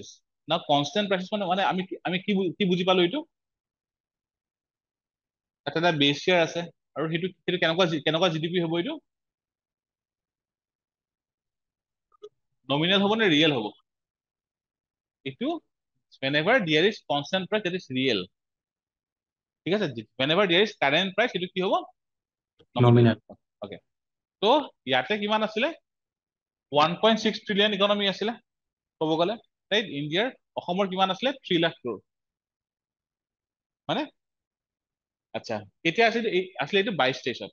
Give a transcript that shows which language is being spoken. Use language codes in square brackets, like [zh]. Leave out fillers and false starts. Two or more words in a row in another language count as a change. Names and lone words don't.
[as] না [en] constant prices [as] মানে আমি কি বুজি পালো, এইটো এটা [en] base share [as] আছে, আৰু সেইটো কেনেকুৱা GDP হ'ব, এইটো নমিনেল হ'ব নে ৰিয়েল হ'ব? [en] এইটো whenever there is constant price, that is real, [as] ঠিক আছে? [en] whenever there is current price, [as] সেইটো কি হ'ব, নমিনেল। নমিনেল। অকে, তো ইয়াতে কিমান আছিলে, 1.6 [en] trillion economy [as] আছিলে ক'ব গ'লে, ৰাইট? ইণ্ডিয়াৰ, অসমৰ কিমান আছিলে, 3 লাখ ক্ৰ'ৰ, মানে আচ্ছা, কেতিয়া আছিলে এইটো 22-23।